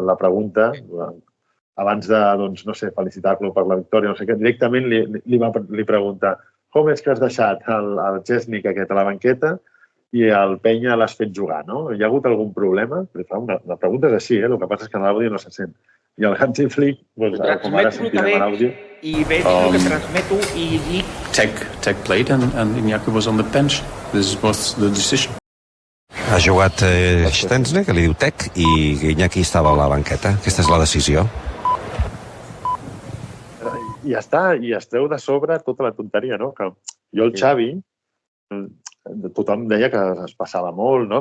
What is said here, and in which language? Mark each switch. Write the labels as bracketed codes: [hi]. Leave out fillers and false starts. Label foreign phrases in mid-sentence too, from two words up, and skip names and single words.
[ca] La pregunta, abans de, no sé, felicitar-lo per la victòria, no sé què, directament li pregunta com és que has deixat el Chesney aquest a la banqueta i el Penya l'has fet jugar, no? Hi ha hagut algun problema? La pregunta és així, el que passa és que l'àudio no se sent. I el Hansi Flick, com ara sentirem l'àudio... I veig el que transmeto i dic... [en] Tech played and Iñaki was on the bench. This was the decision. [ca] Ha jugat Stensne, que li diu Tech, i Iñaki estava a la banqueta. Aquesta és la decisió. I ja està, i es treu de sobre tota la tonteria, no? Que jo, el Xavi, tothom deia que es passava molt, no?